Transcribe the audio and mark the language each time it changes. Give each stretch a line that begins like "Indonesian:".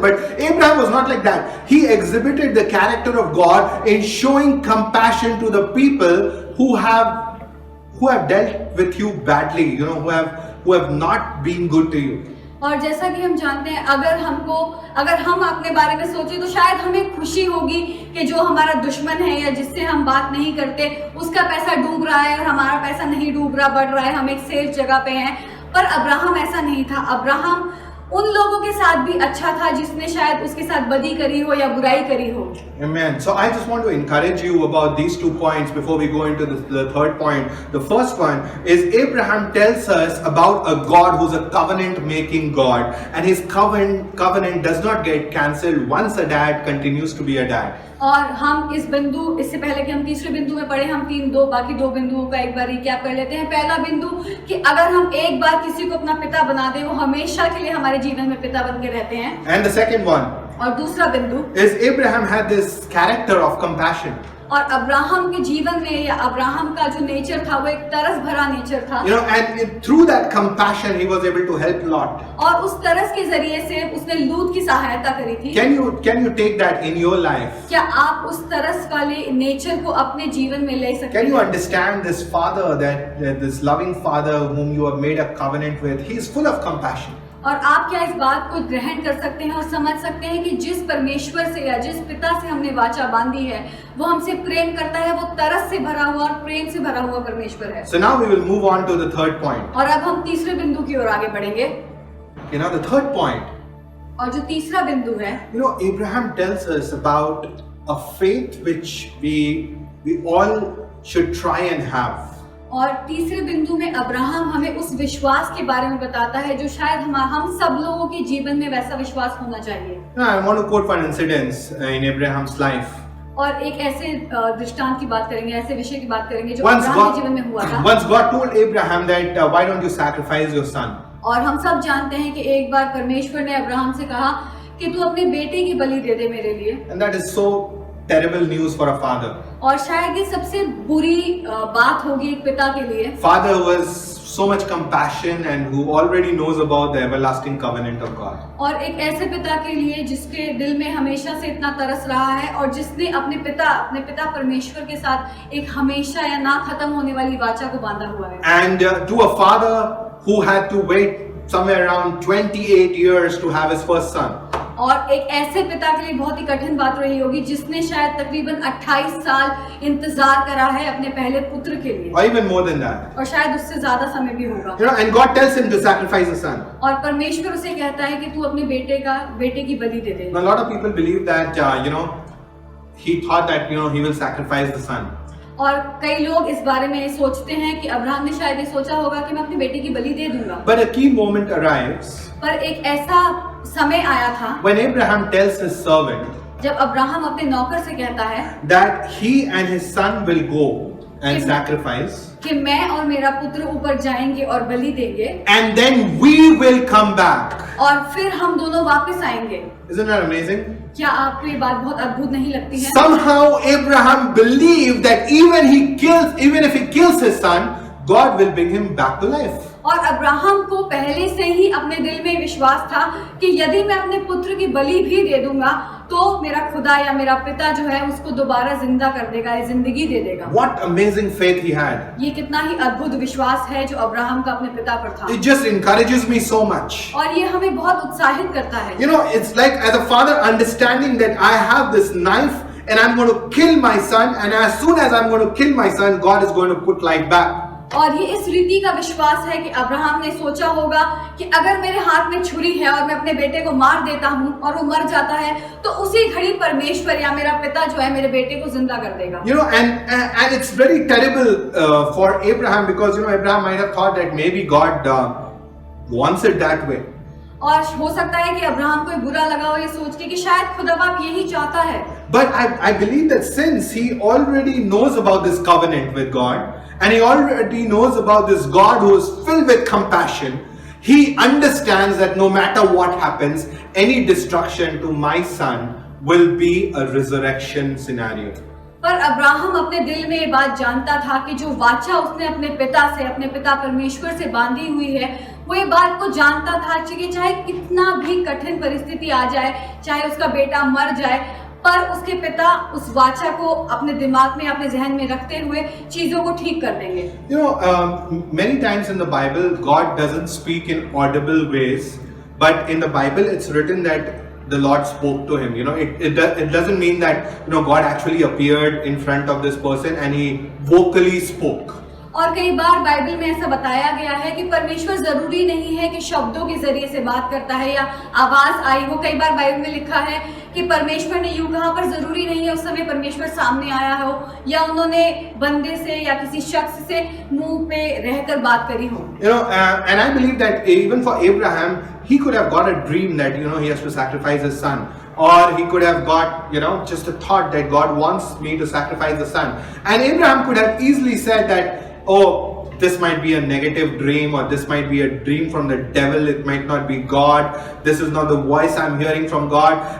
English: But Abraham was not like that. He exhibited the character of God in showing compassion to the people who have dealt with you badly, who have not been good to you.
Hindi: और जैसा कि हम जानते हैं, अगर हम अपने बारे में सोचें तो शायद हमें खुशी होगी कि जो हमारा दुश्मन है या जिससे हम बात नहीं करते, उसका पैसा डूब रहा है और हमारा पैसा नहीं डूब रहा, बढ़ रहा है, हम एक सेफ जगह पे हैं. पर अब्राहम ऐसा नहीं था. अब्राहम उन लोगों के साथ भी अच्छा था जिसने शायद उसके साथ बदी करी हो या बुराई करी हो.
English: Amen. So I just want to encourage you about these 2 points before we go into the third point. The first one is Abraham tells us about a God who's a covenant making God, and his covenant does not get cancelled once a dad continues to be a dad.
Hindi: और हम इससे पहले कि हम तीसरे बिंदु में पढ़े, हम बाकी दो बिंदुओं का एक बार रिकैप कर लेते हैं. पहला बिंदु कि अगर हम एक बार किसी को अपना पिता बना दें, वो हमेशा के लिए हमारे जीवन में पिता बन के रहते हैं.
English: And the second one
Hindi: और दूसरा बिंदु
English: is Abraham had this character of compassion.
Hindi: और अब्राहम के जीवन में या अब्राहम का जो नेचर था वो एक तरस भरा नेचर था.
English: And through that compassion he was able to help Lot.
Hindi: और उस तरस के जरिए से उसने लूत की सहायता करी थी.
English: Can you take that in your life?
Hindi: क्या आप उस तरस वाले नेचर को अपने जीवन में ले सकते हैं?
English: Can you understand this father, this loving father whom you have made a covenant with? He is full of compassion.
Hindi: और आप क्या इस बात को ग्रहण कर सकते हैं और समझ सकते हैं कि जिस परमेश्वर से या जिस पिता से हमने वाचा बांधी है, वो हमसे प्रेम करता है, वो तरस से भरा हुआ और प्रेम से भरा हुआ परमेश्वर है.
English: So now we will move on to the third point.
Hindi: और अब हम तीसरे बिंदु की ओर आगे बढ़ेंगे.
English: The third point.
Hindi: और जो तीसरा बिंदु है,
English: Abraham tells us about a faith which we all should try and have.
Hindi: और तीसरे बिंदु में अब्राहम हमें उस विश्वास के बारे में बताता है जो शायद हम सब लोगों के जीवन में वैसा विश्वास होना चाहिए.
English: I want to quote one incident in Abraham's life.
Hindi: और एक ऐसे दृष्टांत की बात करेंगे, ऐसे विषय की बात करेंगे जो अब्राहम के जीवन में हुआ था.
English: Once God told Abraham that why don't you sacrifice your son?
Hindi: और हम सब जानते हैं कि एक बार परमेश्वर ने अब्राहम से कहा कि तू अपने बेटे की बलि दे दे मेरे लिए.
English: And that is so terrible news for a father.
Hindi: और शायद ये सबसे बुरी बात होगी एक पिता के लिए।
English: Father was so much compassion and who already knows about the everlasting covenant of God.
Hindi: और एक ऐसे पिता के लिए जिसके दिल में हमेशा से इतना तरस रहा है और जिसने अपने पिता परमेश्वर के साथ एक हमेशा या ना खत्म होने वाली वाचा को बांधा हुआ है।
English: And to a father who had to wait somewhere around 28 years to have his first son.
Hindi: और एक ऐसे पिता के लिए बहुत ही कठिन बात रही होगी जिसने शायद तकरीबन 28 साल इंतजार करा है अपने पहले पुत्र के लिए,
English: Or even more than that.
Hindi: और शायद उससे ज्यादा समय भी होगा।
English: You know, and God tells him to sacrifice his son.
Hindi: और परमेश्वर उसे कहता है कि तू अपने बेटे की बलि दे दे।
English: Now, a lot of people believe that he thought that he will sacrifice the son.
Hindi: और कई लोग इस बारे में सोचते हैं कि अब्राहम ने शायद ये सोचा होगा कि मैं अपने बेटे की बलि दे दूंगा।
English: But a key moment arrives
Hindi: पर एक ऐसा समय आया था
English: when Abraham tells his servant
Hindi: जब अब्राहम अपने नौकर से कहता है
English: that he and his son will go and sacrifice,
Hindi: कि मैं और मेरा पुत्र ऊपर जाएंगे और बलि देंगे
English: and then we will come back.
Hindi: और फिर हम दोनों वापस आएंगे।
English: Isn't that amazing?
Hindi: क्या आपको ये बात बहुत अद्भुत नहीं लगती है?
English: Somehow Abraham believed that even if he kills his son, God will bring him back to life.
Hindi: और अब्राहम को पहले से ही अपने दिल में विश्वास था कि यदि मैं अपने पुत्र की बलि भी दे दूंगा तो मेरा खुदा या मेरा पिता जो है उसको दोबारा जिंदा कर देगा, जिंदगी दे देगा।
English: What amazing faith he had.
Hindi: ये कितना ही अद्भुत विश्वास है जो अब्राहम का अपने पिता पर था।
English: It just encourages me so much.
Hindi: और ये हमें बहुत उत्साहित करता है।
English: It's like as a father understanding that I have this knife and I'm going to kill my son, and as soon as I'm going to kill my son, God is going to put life back.
Hindi: और ये इस रीति का विश्वास है कि Abraham ने सोचा होगा कि अगर मेरे हाथ में छुरी है और मैं अपने बेटे को मार देता हूँ और वो मर जाता है तो उसी घड़ी परमेश्वर या मेरा पिता जो है मेरे बेटे को जिंदा कर देगा।
English: And it's very terrible for Abraham because Abraham might have thought that maybe God wants it that way.
Hindi: और हो सकता है कि अब्राहम को बुरा लगा हो ये सोच के कि शायद खुदा बाप यही चाहता है।
English: But I believe that since he already knows about this covenant with God, and he already knows about this God who is filled with compassion, he understands that no matter what happens, any destruction to my son will be a resurrection scenario.
Hindi: पर Abraham अपने दिल में ये बात जानता था कि जो वाचा उसने अपने पिता परमेश्वर से बांधी हुई है, वो ये बात को जानता था कि चाहे कितना भी कठिन परिस्थिति आ जाए, चाहे उसका बेटा मर जाए, पर उसके पिता उस वाचा को अपने दिमाग में, अपने जहन में रखते हुए चीजों को ठीक कर देंगे।
English: Many times in the Bible, God doesn't speak in audible ways, but in the Bible, it's written that the Lord spoke to him. It doesn't mean that God actually appeared in front of this person and he vocally spoke.
Hindi: और कई बार Bible में ऐसा बताया गया है कि परमेश्वर जरूरी नहीं है कि शब्दों के जरिए से बात करता है या आवाज आई हो। कई बार बाइबल में लिखा है कि परमेश्वर ने यूं कहा, पर जरूरी नहीं है उस समय परमेश्वर सामने आया हो या उन्होंने बंदे से या किसी शख्स से मुंह पे रहकर बात करी हो।
English: And I believe that even for Abraham, he could have got a dream that he has to sacrifice his son. Or he could have got, just a thought that God wants me to sacrifice the son. And Abraham could have easily said that, oh, this might be a negative dream, or this might be a dream from the devil, it might not be God, this is not the voice I'm hearing from God.